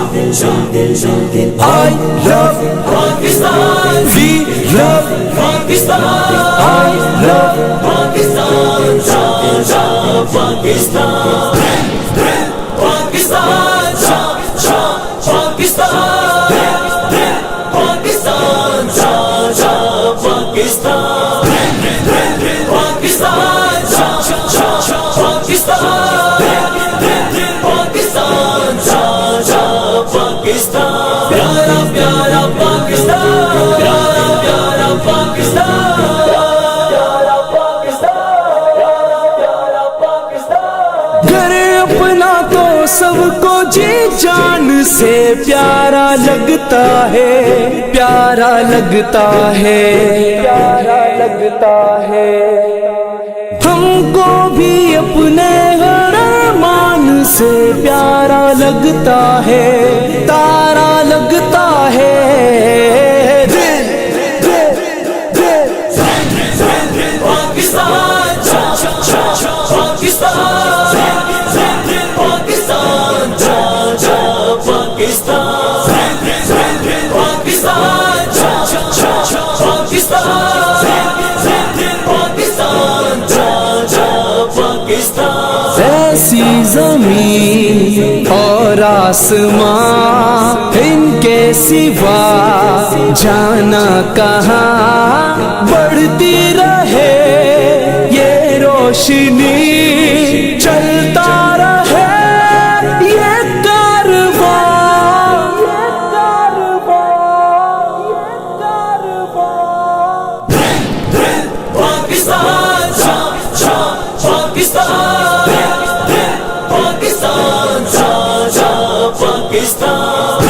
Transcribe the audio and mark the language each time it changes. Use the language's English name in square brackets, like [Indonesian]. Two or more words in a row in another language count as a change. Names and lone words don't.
[English] I love Pakistan. We love Pakistan. I love Pakistan. [Urdu] جا جا پاکستان۔ پاکستان. جا جا پاکستان۔ پاکستان. جا جا پاکستان۔ پاکستان. جا جا پاکستان۔ پاکستان. جا جا پاکستان۔ پیارا پیارا پاکستان. پیارا پیارا پاکستان۔ پیارا پاکستان. گھر اپنا تو سب کو جی جان سے پیارا لگتا ہے، پیارا لگتا ہے، پیارا لگتا ہے۔ ہم کو بھی اپنے ہر ارمان سے پیارا لگتا ہے، تارا لگتا ہے۔ دل دل دل Pakistan. جا جا پاکستان. پاکستان۔ جا جا پاکستان. پاکستان۔ جا جا پاکستان. پاکستان۔ جا جا پاکستان. ایسی زمین اور آسمان ان کے سوا جانا کہاں، بڑھتی رہے یہ روشنی، چلتا رہے یہ کارواں، یہ کارواں، یہ کارواں۔ Pakistan. جا جا پاکستان. پاکستان۔ جا جا پاکستان.